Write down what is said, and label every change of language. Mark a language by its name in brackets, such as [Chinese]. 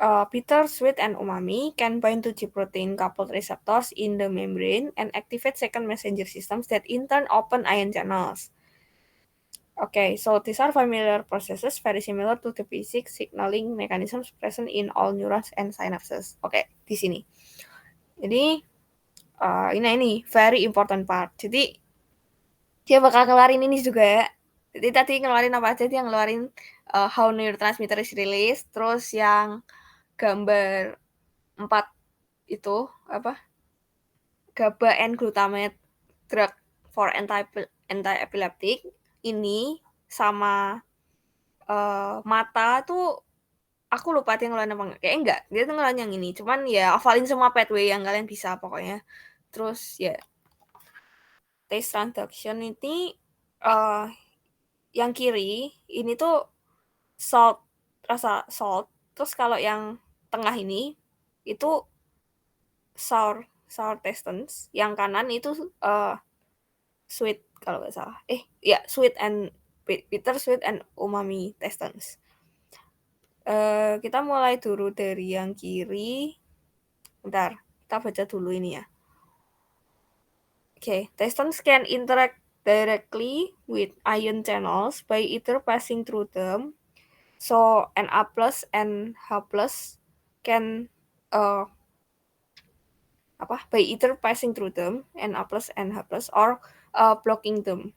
[English] bitter, sweet, and umami can bind to G protein coupled receptors in the membrane and activate second messenger systems that in turn open ion channels. Okay, so these are familiar processes very similar to the basic signaling mechanisms present in all neurons and synapses. [Indonesian] Oke, di sini. Jadi ini [English] very important part. [Indonesian] Jadi dia bakal ngeluarin ini juga ya. Jadi tadi ngeluarin apa aja? Dia ngeluarin [English] how neurotransmitter is released, [Indonesian] terus yang gambar 4 itu apa? [English] GABA and glutamate drug for anti-epileptic [Indonesian] ini sama mata tuh aku lupa dia ngeluarin apa enggak. Kayaknya enggak. Dia tuh ngeluarin yang ini. Cuman ya hafalin semua pathway yang kalian bisa pokoknya. Terus ya taste transduction ini yang kiri ini tuh salt, rasa salt. Terus kalau yang tengah ini itu sour tastings. Yang kanan itu sweet kalau nggak salah. [English] Sweet and bitter, sweet and umami tastings. [Indonesian] Kita mulai dulu dari yang kiri. Bentar, kita baca dulu ini ya. [English] Okay, tastings can interact directly with ion channels by either passing through them. So Na plus and H plus can by either passing through them, Na plus and H plus, or blocking them.